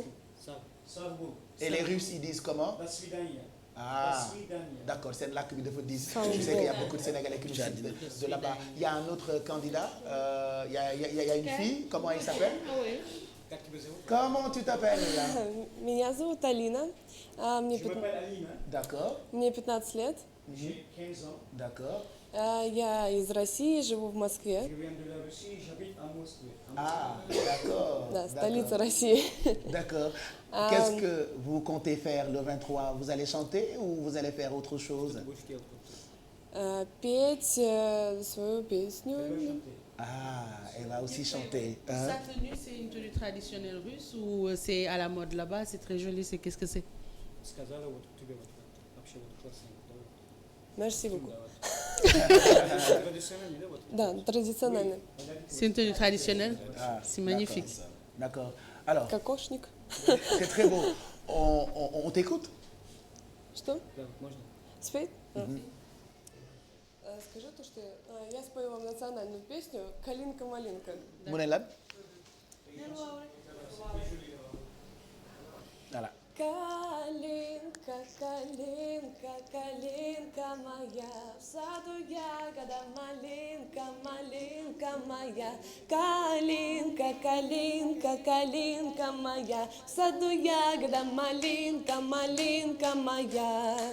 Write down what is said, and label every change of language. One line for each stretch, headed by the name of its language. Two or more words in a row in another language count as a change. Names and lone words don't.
French: Et les Russes, ils disent comment? Ah, d'accord, c'est là que vous devez dire. Je sais qu'il y a beaucoup de Sénégalais qui nous suivent de là-bas. Il y a un autre candidat, il y a une fille, comment elle s'appelle? Comment tu t'appelles là?
Russian: Меня зовут Алина.
French: Je m'appelle Alina. D'accord.
Russian: Мне 15 лет.
French: J'ai 15 ans. D'accord.
Russian: Я из России, живу в
French: Je
Russian: Москве.
French: viens de la Russie, j'habite à Moscou. Ah, d'accord.
Russian: Да,
French: D'accord.
Russian: столица России.
French: D'accord. Qu'est-ce que vous comptez faire le 23? Vous allez chanter ou vous allez faire autre chose?
Russian: Петь свою песню.
French: Ah, elle va aussi chanter. Sa tenue, c'est une tenue traditionnelle russe ou c'est à la mode là-bas? C'est très joli. C'est qu'est-ce que c'est? Merci beaucoup.
Russian: Да, традиционная.
French: C'est une tenue traditionnelle. Ah, C'est magnifique. D'accord. Alors,
Russian: Кокошник.
French: c'est très beau. On t'écoute?
Russian: Что? Спеть? Скажи то, что я спою вам национальную песню «Калинка-малинка».
Wolof: Mu ne lan? Voilà.
Russian: Калинка, калинка, калинка моя, в саду ягода малинка, малинка моя. Калинка, калинка, калинка моя, в саду ягода малинка, малинка моя.